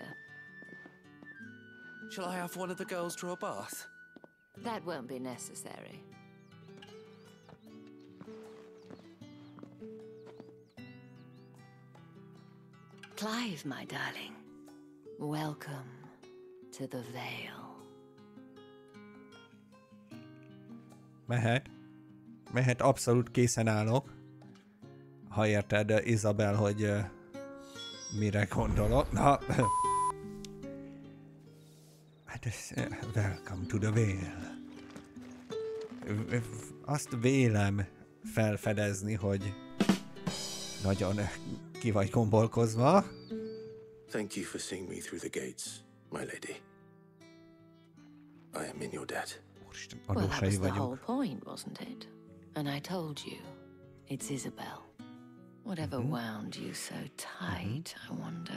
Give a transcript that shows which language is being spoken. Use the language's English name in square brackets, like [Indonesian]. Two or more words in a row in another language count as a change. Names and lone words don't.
[English] Shall I have one of the girls draw a bath? That won't be necessary. Clive, my darling, welcome to the Vale. [Hungarian] Mehet, abszolút készen állok. Ha érted, Isabel, hogy mire gondolok. Na. Hát ez, [English] welcome to the Vale. [Hungarian] Azt vélem felfedezni, hogy nagyon ki vagy kombolkozva. [English] Thank you for seeing me through the gates, my lady. I am in your debt. Well, that was the whole point, wasn't it? And I told you, it's Isabel. Whatever wound you so tight, I wonder.